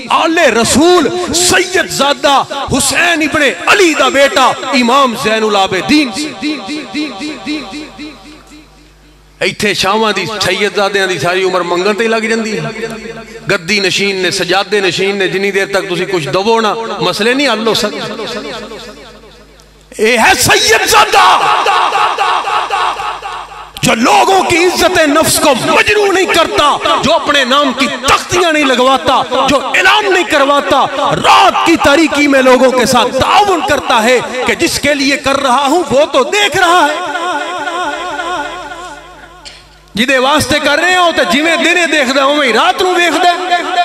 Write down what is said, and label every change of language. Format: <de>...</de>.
<pa>آل رسول سید زادہ حسین ابن علی دا بیٹا امام زین العابدین. ایتھے شامہ دی سید زادیاں دی ساری عمر منگن تے لگ جاندی گدی نشین نے سجادے نشین نے جنی دیر تک تسی کچھ دبو نا مسئلے نہیں حل ہو سکتے.</pa> <ur>اے ہے سید زادہ جو لوگوں کی عزت نفس کو مجروح نہیں کرتا جو اپنے نام کی تختیاں نہیں لگواتا جو اعلان نہیں کرواتا رات کی تاریکی میں لوگوں کے ساتھ تعاون کرتا ہے کہ جس کے لیے کر رہا ہوں وہ تو دیکھ رہا ہے.</ur> <pa>جدے واسطے کر رہے ہوں تو جویں دنے دیکھ دے ہوں رات نو دیکھ دے.</pa>